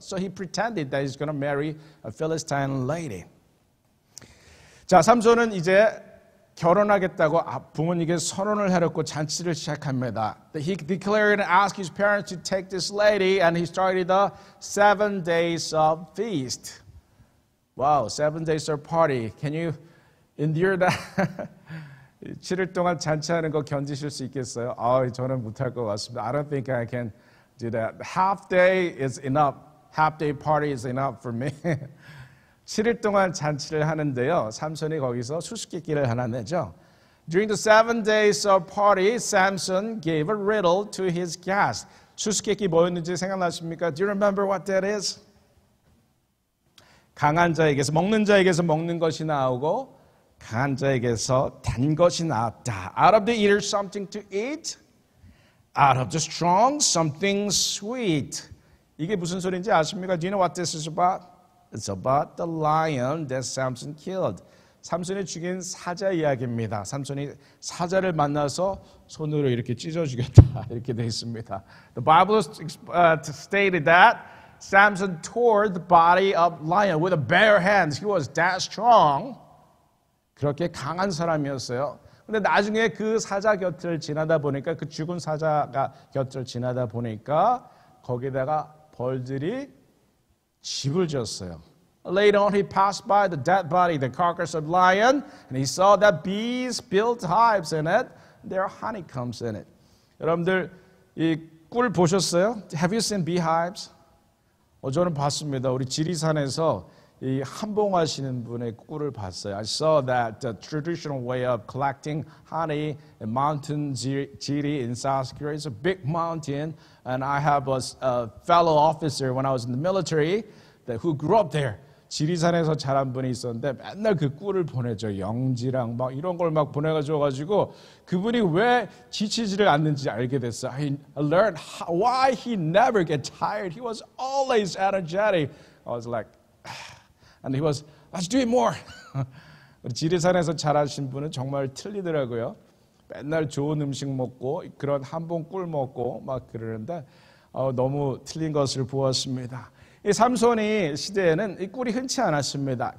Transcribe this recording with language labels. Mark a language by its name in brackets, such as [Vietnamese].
[English] So he pretended that he's going to marry a Philistine lady. [Korean] 자, 삼손은 이제 결혼하겠다고 부모님께 선언을 해놓고 잔치를 시작합니다. [English] He declared and asked his parents to take this lady, and he started the 7 days of feast. Wow, 7 days of party. Can you endure that? [Korean] 7일 동안 잔치하는 거 견디실 수 있겠어요? 저는 못할 것 같습니다. [English] I don't think I can do that. Half day is enough. Half day party is enough for me. [Korean] 7일 동안 잔치를 하는데요. 삼손이 거기서 수수께끼를 하나 내죠. [English] During the 7 days of party, Samson gave a riddle to his guests. [Korean] 수수께끼 뭐였는지 생각나십니까? [English] Do you remember what that is? [Korean] 강한 자에게서 먹는 자에게서 먹는 것이 나오고 강한 자에게서 단 것이 나왔다. [English] Out of the eater something to eat. Out of the strong something sweet. [Korean] 이게 무슨 소리인지 아십니까? [English] Do you know what this is about? It's about the lion that Samson killed. [Korean] 삼손이 죽인 사자 이야기입니다. 삼손이 사자를 만나서 손으로 이렇게 찢어 죽였다. 이렇게 되어 있습니다. [English] The Bible stated that Samson tore the body of lion with a bare hands. He was that strong. [Korean] 그렇게 강한 사람이었어요. 근데 나중에 그 사자 곁을 지나다 보니까 그 죽은 사자가 곁을 지나다 보니까 거기다가 벌들이 집을 지었어요. [English] Later on, he passed by the dead body, the carcass of lion, and he saw that bees built hives in it. There are honeycombs in it. [Korean] 여러분들 이 꿀 보셨어요? [English] Have you seen beehives? [Korean] 저는 봤습니다. 우리 지리산에서 이 한봉하시는 분의 꿀을 봤어요. [English] I saw that the traditional way of collecting honey in Mountain Jiri in South Korea. It's a big mountain, and I have a fellow officer when I was in the military who grew up there. [Korean] 지리산에서 자란 분이 있었는데 맨날 그 꿀을 보내죠. 영지랑 막 이런 걸 막 보내가지고 그분이 왜 지치지를 않는지 알게 됐어요. [English] I learned why he never get tired. He was always energetic. I was like, and he was, let's do it more. [Korean] 지리산에서 자라신 분은 정말 틀리더라고요. 맨날 좋은 음식 먹고 그런 한봉 꿀 먹고 막 그러는데 너무 틀린 것을 보았습니다. 이 삼손이 시대에는 이 꿀이 흔치 않았습니다.